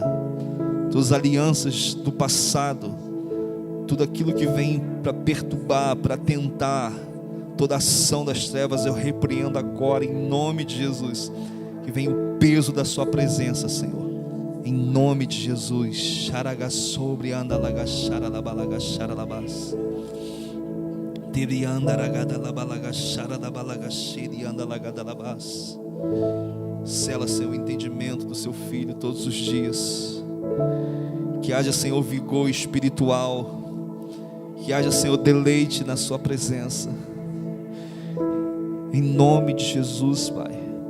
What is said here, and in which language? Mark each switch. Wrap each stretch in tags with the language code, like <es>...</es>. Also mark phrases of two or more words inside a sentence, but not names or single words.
<pt>Todas as alianças do passado, tudo aquilo que vem para perturbar, para tentar, toda ação das trevas, eu repreendo agora em nome de Jesus. Que venha o peso da sua presença, Senhor, em nome de Jesus. Sobre anda lagachara labalagachara labas. Tiri anda ragada labalagachara labalagashiri anda lagada labas. Sela, Senhor, o entendimento do seu filho todos os dias. Que haja, Senhor, vigor espiritual. Que haja, Senhor, deleite na sua presença. Em nome de Jesus, Pai.</pt>